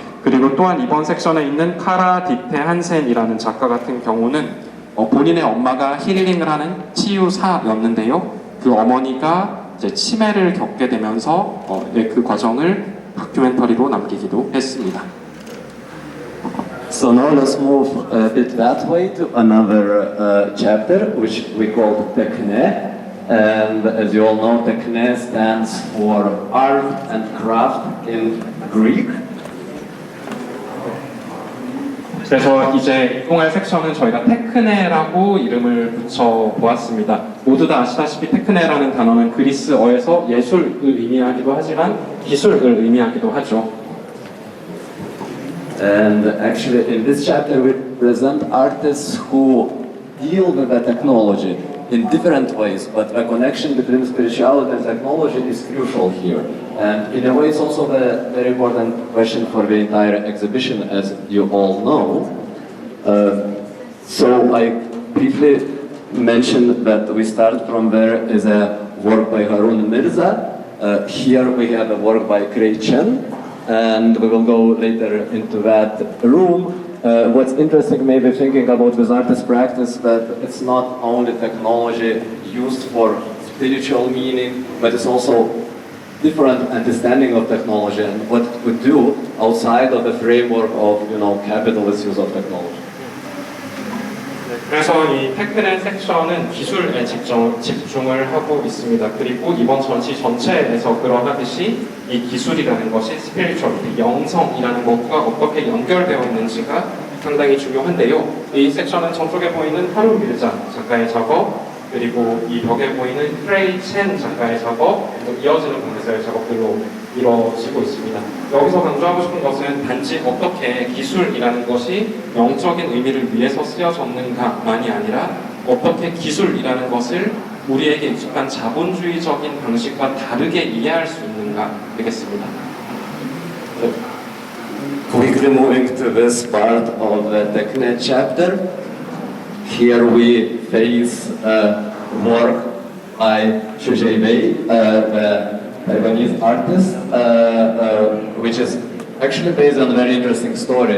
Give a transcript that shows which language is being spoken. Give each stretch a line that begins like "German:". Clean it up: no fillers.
Korean: 그리고 또한 이번 섹션에 있는 카라 디테 한센이라는 작가 같은 경우는 본인의 엄마가 힐링을 하는 치유사였는데요. 그 어머니가 이제 치매를 겪게 되면서 그 과정을 다큐멘터리로 남기기도 했습니다.
English: So now let's move a bit that way to another chapter, which we call Tekne. And as you all know, Tekne stands for art and craft in Greek.
Korean: 그래서 이제 이동할 섹션은 저희가 테크네라고 이름을 붙여 보았습니다. 모두 다 아시다시피 테크네라는 단어는 그리스어에서 예술을 의미하기도 하지만 기술을 의미하기도 하죠.
English: And actually in this chapter we present artists who deal with the technology in different ways, but the connection between spirituality and technology is crucial here. And in a way it's also the very important question for the entire exhibition, as you all know. So I briefly mentioned that we start from there is a work by Harun Mirza. Here we have a work by Cray Chen, and we will go later into that room. What's interesting maybe thinking about this artist practice, that it's not only technology used for spiritual meaning, but it's also different understanding of technology and what it could do outside of the framework of, capitalist use of technology.
Korean: 그래서 이 테크네 섹션은 기술에 집중을 하고 있습니다. 그리고 이번 전시 전체에서 그러하듯이 이 기술이라는 것이 스피리추얼리티, 영성이라는 것과 어떻게 연결되어 있는지가 상당히 중요한데요. 이 섹션은 저쪽에 보이는 하루 밀자 작가의 작업, 그리고 이 벽에 보이는 크레이 첸 작가의 작업, 그리고 이어지는 방에서의 작업들로 이루어지고 있습니다. 여기서 강조하고 싶은 것은 단지 어떻게 기술이라는 것이 영적인 의미를 위해서 쓰여졌는가만이 아니라 어떻게 기술이라는 것을 우리에게 익숙한 자본주의적인 방식과 다르게 이해할 수 있는가 되겠습니다.
English: Quickly moving to this part of the Tekne chapter. Here we face work by Xu Jiabei, the Taiwanese artist, which is actually based on a very interesting story.